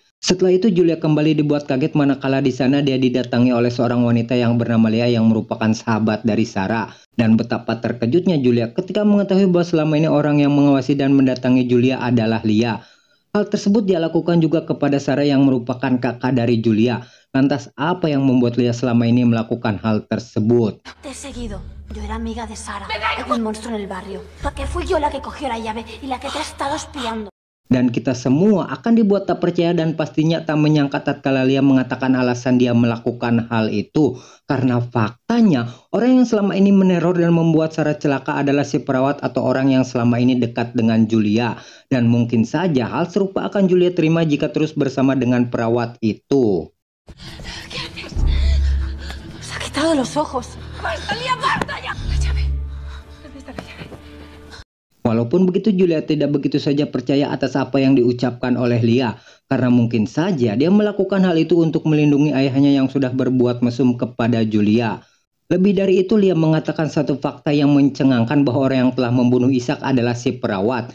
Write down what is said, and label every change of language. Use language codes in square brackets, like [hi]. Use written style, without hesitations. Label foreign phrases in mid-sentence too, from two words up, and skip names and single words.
[id] Setelah itu Julia kembali dibuat kaget manakala di sana dia didatangi oleh seorang wanita yang bernama Lia yang merupakan sahabat dari Sarah. Dan betapa terkejutnya Julia ketika mengetahui bahwa selama ini orang yang mengawasi dan mendatangi Julia adalah Lia. Hal tersebut dia lakukan juga kepada Sarah yang merupakan kakak dari Julia. Lantas apa yang membuat Lia selama ini melakukan hal tersebut? [es] Te he seguido. Yo era amiga de Sara, un monstruo en el barrio. Porque fui yo la que cogió la llave y la que te ha estado espiando. [id] Dan kita semua akan dibuat tak percaya dan pastinya tak menyangka tatkala Lia mengatakan alasan dia melakukan hal itu. Karena faktanya orang yang selama ini meneror dan membuat Sarah celaka adalah si perawat atau orang yang selama ini dekat dengan Julia. Dan mungkin saja hal serupa akan Julia terima jika terus bersama dengan perawat itu. [es] Se ha quitado los ojos. ¡Basta, Lia, basta ya! La llave. ¿Dónde está la llave? [id] Walaupun begitu, Julia tidak begitu saja percaya atas apa yang diucapkan oleh Lia. Karena mungkin saja dia melakukan hal itu untuk melindungi ayahnya yang sudah berbuat mesum kepada Julia. Lebih dari itu, Lia mengatakan satu fakta yang mencengangkan bahwa orang yang telah membunuh Ishak adalah si perawat.